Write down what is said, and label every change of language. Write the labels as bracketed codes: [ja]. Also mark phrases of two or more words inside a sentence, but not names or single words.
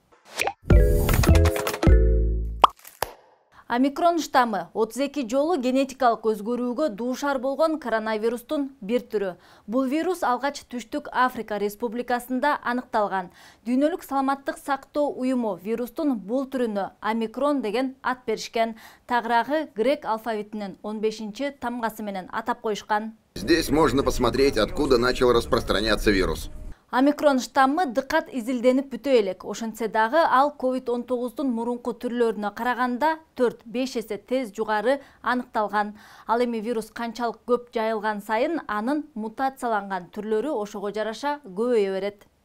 [ky] Омикрон штаммы 32 жолу генетикалык өзгөрүүгө дуушар болгон коронавирустун бир түрү. Бул вирус алгач Түштүк Африка Республикасында аныкталган. Дүйнөлүк саламаттык сактоо уюму вирустун бул түрүнө омикрон деген ат беришкен. Тагыраагы грек алфавитинин 15-чи тамгасы менен атап коюшкан. [ru] Здесь можно посмотреть, откуда начал распространяться вирус. [ky] Омикрон штаммы дыкат изилденип бүтө элек. Ошентсе дагы ал COVID-19-дун мурунку түрлөрүнө караганда 4-5 эсе тез жугары аныкталган. Ал эми вирус канчалык көп жайылган сайын анын мутацияланган түрлөрү ошого жараша көбөйө берет.